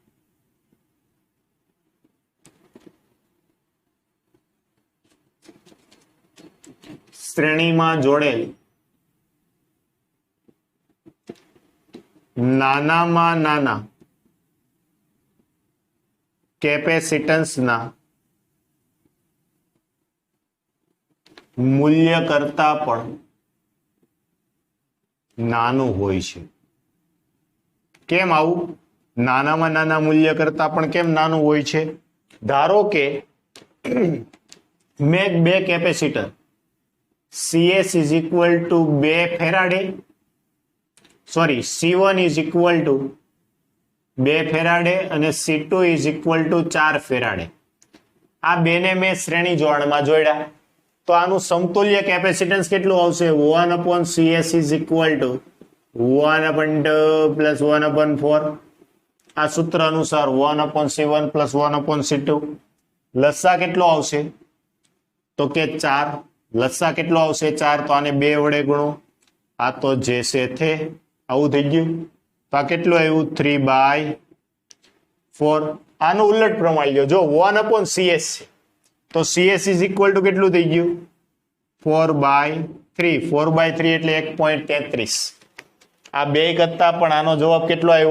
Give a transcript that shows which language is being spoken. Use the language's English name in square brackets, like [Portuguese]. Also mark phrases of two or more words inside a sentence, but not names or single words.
[Gujarati] શ્રેણીમાં જોડેલ નાનામાં નાના કેપેસિટન્સના મૂલ્ય કરતા પણ નાનું હોય છે. કેમ આવું? નાનામાં નાના મૂલ્ય કરતા પણ કેમ નાનું હોય છે? ધારો કે મેં બે કેપેસિટર CS [English] is equal to [Gujarati] 2 ફેરાડે, સોરી C1 [English] is equal to [Gujarati] 2 ફેરાડે અને C2 [English] is equal to [Gujarati] 4 ફેરાડે. આ બેને મેં શ્રેણી જોડાણમાં જોડ્યા તો આનું સમતુલ્ય કેપેસિટન્સ કેટલું આવશે? [English] 1/CS is equal to 1/2 plus 1/4. [Gujarati] આ સૂત્ર અનુસાર 1/C1 + 1/C2 લસા કેટલો આવશે તો કે 4 લસા કેટલો આવશે 4 તો આને 2 વડે ગુણો આ તો જે છે તે આવું થઈ ગયું તો આ કેટલું આવ્યું 3/4 આનું ઉલટ પ્રમાણ લ્યો જો 1/CS છે તો CS = કેટલું થઈ ગયું 4/3 4/3 એટલે 1.33 આ બે કરતા પણ આનો જવાબ કેટલો આવ્યો